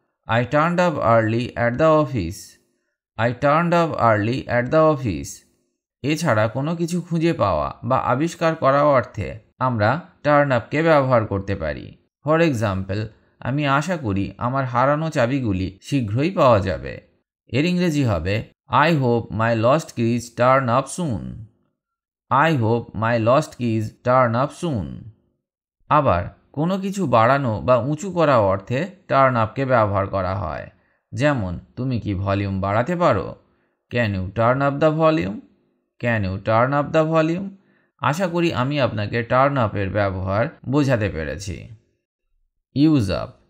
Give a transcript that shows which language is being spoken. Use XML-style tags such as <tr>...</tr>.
<en>I turned up early at the office. I turned up early at the office.</en> <bn>এছাড়া কোনো কিছু খুঁজে পাওয়া বা আবিষ্কার করা অর্থে আমরা টার্ন আপকে ব্যবহার করতে পারি।</bn> <en>for example,</en> <bn>আমি আশা করি আমার হারানো চাবিগুলি শীঘ্রই পাওয়া যাবে। এর ইংরেজি হবে</bn> <en>I hope my lost keys turn up soon. I hope my lost keys turn up soon.</en> <bn>আবার কোনো কিছু বাড়ানো বা উঁচু করা অর্থে টার্ন আপকে ব্যবহার করা হয়। যেমন, তুমি কি ভলিউম বাড়াতে পারো?</bn> <en>Can you turn up the volume? Can you turn up the volume?</en> <bn>আশা করি আমি আপনাকে টার্ন আপের ব্যবহার বোঝাতে পেরেছি।</bn> <en>Use up.</en>